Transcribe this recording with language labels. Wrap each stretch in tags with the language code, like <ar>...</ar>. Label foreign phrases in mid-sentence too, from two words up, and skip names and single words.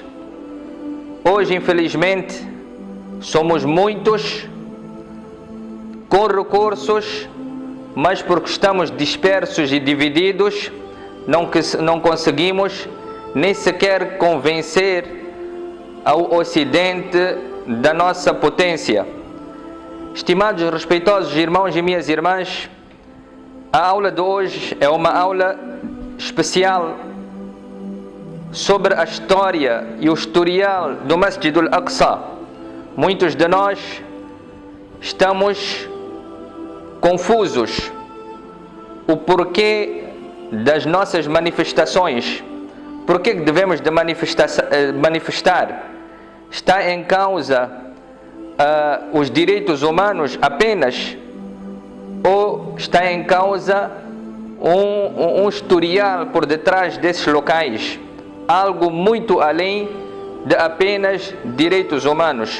<pt>Hoje, infelizmente, somos muitos com recursos, mas porque estamos dispersos e divididos, não conseguimos nem sequer convencer ao Ocidente da nossa potência. Estimados e respeitosos irmãos e minhas irmãs, a aula de hoje é uma aula especial sobre a história e o historial do Masjid al-Aqsa. Muitos de nós estamos confusos o porquê das nossas manifestações. Porquê que devemos de manifestar? Está em causa os direitos humanos apenas, ou está em causa um historial por detrás desses locais, algo muito além de apenas direitos humanos?</pt>